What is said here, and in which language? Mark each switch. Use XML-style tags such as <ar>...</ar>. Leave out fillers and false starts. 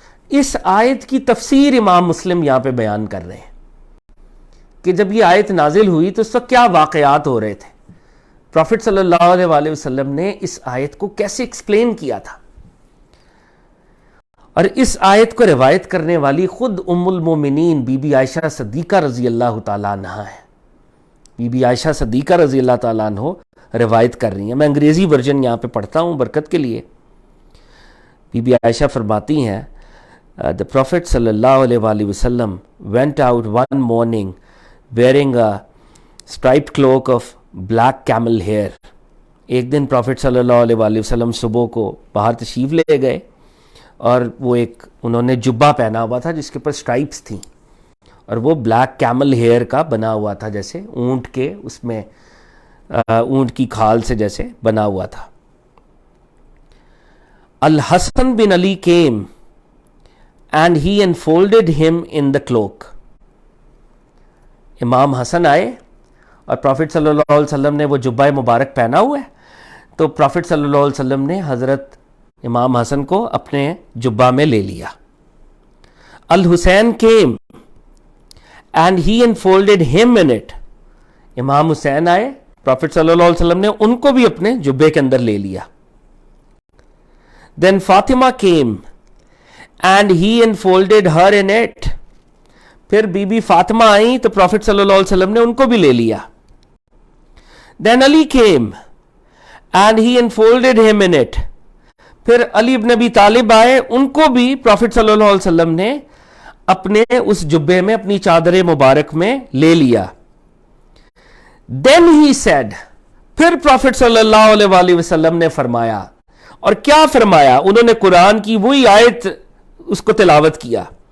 <ur>اس آیت کی تفسیر امام مسلم یہاں پہ بیان کر رہے ہیں کہ جب یہ آیت نازل ہوئی تو اس وقت کیا واقعات ہو رہے تھے، پروفٹ صلی اللہ علیہ وآلہ وسلم نے اس آیت کو کیسے ایکسپلین کیا تھا. اور اس آیت کو روایت کرنے والی خود ام المومنین بی بی عائشہ صدیقہ رضی اللہ تعالیٰ عنہ ہے. بی بی عائشہ صدیقہ رضی اللہ تعالیٰ عنہ روایت کر رہی ہیں. میں انگریزی ورژن یہاں پہ پڑھتا ہوں برکت کے لیے. بی بی عائشہ فرماتی ہیں</ur> <en>the Prophet صلی اللہ علیہ وآلہ وسلم went out one morning wearing a striped cloak of black camel hair.</en> <ur>ایک دن پروفٹ صلی اللہ علیہ وآلہ وسلم صبح کو باہر تشریف لے گئے اور وہ انہوں نے جبہ پہنا ہوا تھا جس کے اوپر سٹرائپس تھیں، اور وہ بلیک کیمل ہیئر کا بنا ہوا تھا، جیسے اونٹ کے، اس میں اونٹ کی کھال سے جیسے بنا ہوا تھا.</ur> <en>Al-Hasan bin Ali came and he enfolded him in the cloak.</en> <ur>امام حسن آئے اور پروفٹ صلی اللہ علیہ وسلم نے وہ جبہ مبارک پہنا ہوا ہے، تو پروفٹ صلی اللہ علیہ وسلم نے حضرت امام حسن کو اپنے جبہ میں لے لیا.</ur> <en>Al-Husain came and he enfolded him in it.</en> <ur>امام حسین آئے، پروفٹ صلی اللہ علیہ وسلم نے ان کو بھی اپنے جبے کے اندر لے لیا.</ur> <en>Then Fatima came and he enfolded her in it.</en> <ur>پھر بی بی فاطمہ آئیں تو پروفٹ صلی اللہ علیہ وسلم نے ان کو بھی لے لیا.</ur> <en>Then Ali came and he enfolded him in it.</en> <ur>پھر علی ابن ابی طالب آئے، ان کو بھی پروفٹ صلی اللہ علیہ وسلم نے اپنے اس جبے میں، اپنی چادر مبارک میں لے لیا.</ur> <en>Then he said،</en> <ur>پھر پروفٹ صلی اللہ علیہ وآلہ وسلم نے فرمایا، اور کیا فرمایا؟ انہوں نے قرآن کی وہی آیت اس کو تلاوت کیا.</ur>